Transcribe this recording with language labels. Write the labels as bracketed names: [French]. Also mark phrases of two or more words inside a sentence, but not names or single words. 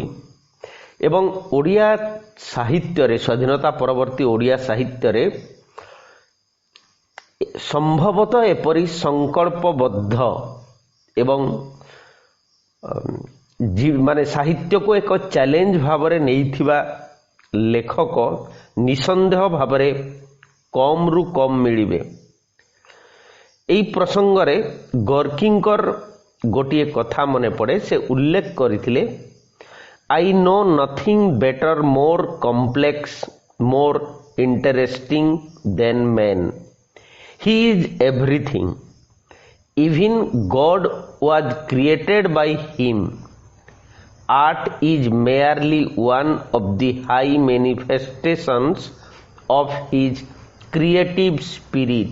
[Odia] ଏବଂ ଓଡ଼ିଆ ସାହିତ୍ୟରେ ସ୍ୱାଧୀନତା ପରବର୍ତ୍ତୀ ଓଡ଼ିଆ ସାହିତ୍ୟରେ ସମ୍ଭବତଃ ଏପରି ସଂକଳ୍ପବଦ୍ଧ ଏବଂ ମାନେ ସାହିତ୍ୟକୁ ଏକ ଚ୍ୟାଲେଞ୍ଜ ଭାବରେ ନେଇଥିବା ଲେଖକ ନିଃସନ୍ଦେହ ଭାବରେ କମରୁ କମ୍ ମିଳିବେ। ଏହି ପ୍ରସଙ୍ଗରେ ଗର୍କିଙ୍କର ଗୋଟିଏ କଥା ମନେ ପଡ଼େ। ସେ ଉଲ୍ଲେଖ କରିଥିଲେ, [English] I know nothing better, more complex, more interesting than man. He is everything. Even God was created by him. Art is merely one of the high manifestations of his creative spirit.